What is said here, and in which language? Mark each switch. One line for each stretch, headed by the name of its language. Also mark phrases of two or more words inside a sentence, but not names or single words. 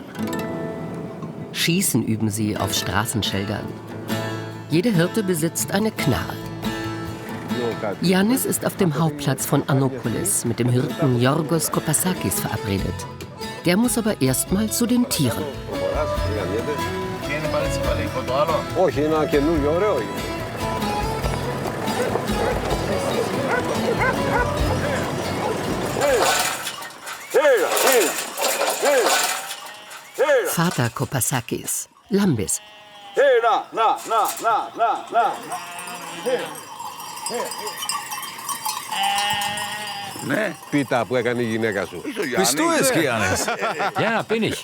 German: Schießen üben sie auf Straßenschildern. Jeder Hirte besitzt eine Knarre. Yannis ist auf dem Hauptplatz von Anopolis mit dem Hirten Yorgos Kopasakis verabredet. Der muss aber erst mal zu den Tieren.
Greek: Όχι, ένα καινούριο, ωραίο είναι. Έλα, έλα.
German: Vater Kopasakis, Lambis. Bist du es, Giannis? Ja, bin ich.